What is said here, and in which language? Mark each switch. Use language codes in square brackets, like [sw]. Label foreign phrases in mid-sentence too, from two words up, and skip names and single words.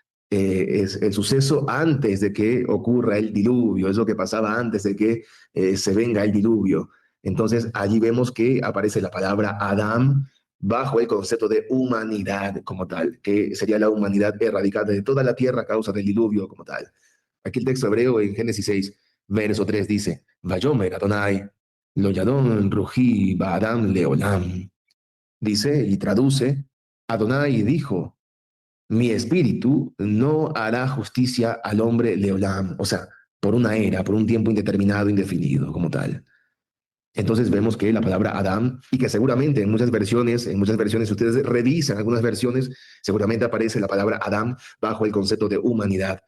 [es] Es el suceso antes de que ocurra el diluvio, es lo que pasaba antes de que se venga el diluvio. Entonces allí vemos que aparece la palabra Adán bajo el concepto de humanidad como tal, que sería la humanidad erradicada de toda la tierra a causa del diluvio como tal. Aquí el texto hebreo en Génesis 6, verso 3 dice, [he] ויאמר אדני, לא ידון רוחי באדם לעולם. [es] Dice y traduce, Adonai dijo, mi espíritu no hará justicia al hombre leolam, o sea, por una era, por un tiempo indeterminado, indefinido como tal. Entonces vemos que la palabra Adán, y que seguramente en muchas versiones, si ustedes revisan algunas versiones, seguramente aparece la palabra Adán bajo el concepto de humanidad.